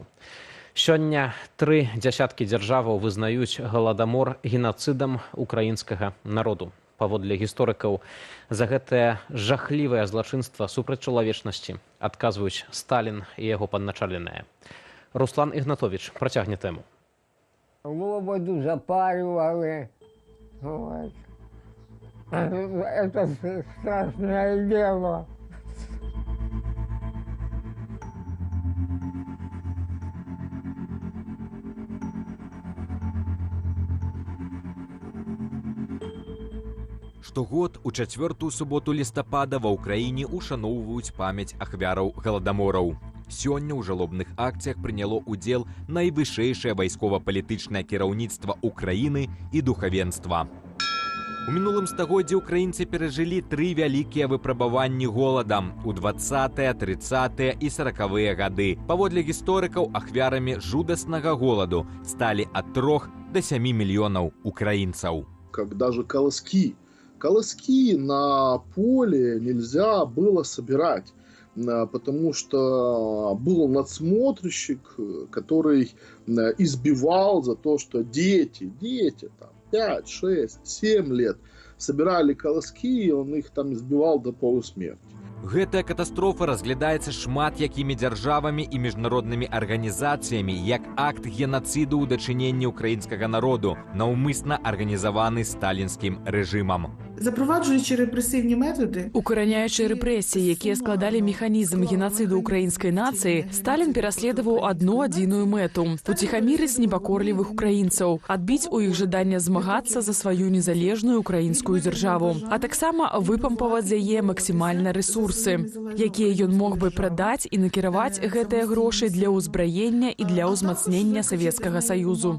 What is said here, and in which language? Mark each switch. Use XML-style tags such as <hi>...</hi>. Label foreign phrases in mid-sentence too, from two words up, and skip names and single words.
<be>Сёння 3 дзясяткі дзяржаваў вызнаюць галадамор генацыдам украінскага народу. Паводле гісторыкаў, за гэтае жахлівае злачынства супраць чалавечнасці адказваюць Сталін і яго падначаленыя. Руслан Ігнатовіч працягне тэму.</be> <ru>Воду запаривали. Это страшное дело.</ru> <be>Штогод у 4-ту суботу лістапада ва ўкраіне ушаноўваюць памяць ахвяраў галадамораў. Сёння ў жалобных акцыях прыняло ўдзел найвышэйшае вайскова-палітычнае кіраўніцтва ўкраіны і духавенства. У мінулым стагоддзі ўкраінцы перажылі 3 вялікія выпрабаванні голадам у 20-е, 30-е і 40-е гады. Паводле гісторыкаў, ахвярамі жудаснага голаду сталі ад 3 до 7 мільёнаў украінцаў.</be> <ru>Когда же колоски на поле нельзя было собирать, потому что был надсмотрщик, который избивал за то, что дети там, 5, 6, 7 лет собирали колоски, и он их там избивал до полусмерти. Гэтая катастрофа разглядаецца шмат якімі дзяржавамі і міжнароднымі арганізацыямі як акт генацыду ў дачыненні ўкраінскага народу, наўмысна арганізаваны сталінскім рэжымам.</ru> <uk>Запроваджуючи репресивні методи,</uk> <be>укараняючи рэпрэсіі, якія складалі механізм генацыду ўкраінскай нацыі, Сталін пераследаваў адну адзіную мэту – уціхамірыць непакорлівых украінцаў, адбіць у іх жаданне змагацца за сваю незалежную украінскую дзяржаву, а таксама выпампаваць з яе максімальна рэсурсы, якія ён мог бы прадаць і накіраваць гэтыя грошы для ўзбраення і для ўзмацнення Савецкага Саюзу.</be>